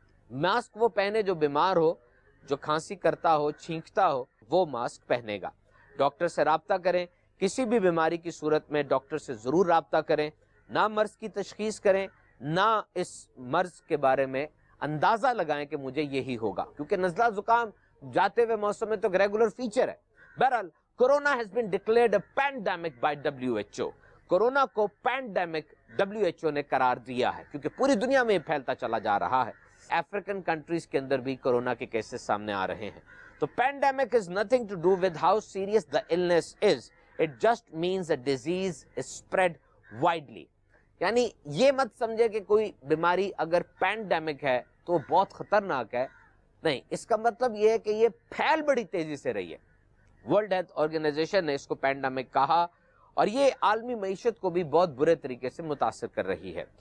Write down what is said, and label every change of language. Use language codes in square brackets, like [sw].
[ur] Mask وہ پہنے جو بیمار ہو, جو کھانسی کرتا ہو, چھینکتا ہو, وہ ماسک پہنے گا. ڈاکٹر سے رابطہ کریں. کسی بھی بیماری کی صورت میں ڈاکٹر سے ضرور رابطہ کریں. نہ مرض کی تشخیص کریں, نہ اس مرض کے بارے میں اندازہ لگائیں کہ مجھے یہی ہوگا, کیونکہ نزلہ زکام جاتے ہوئے موسم میں تو ریگولر فیچر ہے. [en] بہرحال corona has been declared a pandemic by WHO. [ur] Corona کو پینڈیمک WHO نے قرار دیا ہے کیونکہ پوری دنیا میں پھیلتا چلا جا رہا ہے. افریقن کنٹریز کے اندر بھی کورونا کے کیسز سامنے آ رہے ہیں. [en] تو pandemic is nothing to do with how serious the illness is. It just means a disease is spread widely. [ur] یعنی یہ مت سمجھے کہ کوئی بیماری اگر پینڈیمک ہے تو وہ بہت خطرناک ہے. نہیں, اس کا مطلب یہ ہے کہ یہ پھیل بڑی تیزی سے رہی ہے. ورلڈ ہیلتھ آرگنائزیشن نے اس کو پینڈیمک کہا اور یہ عالمی معیشت کو بھی بہت برے طریقے سے متاثر کر رہی ہے.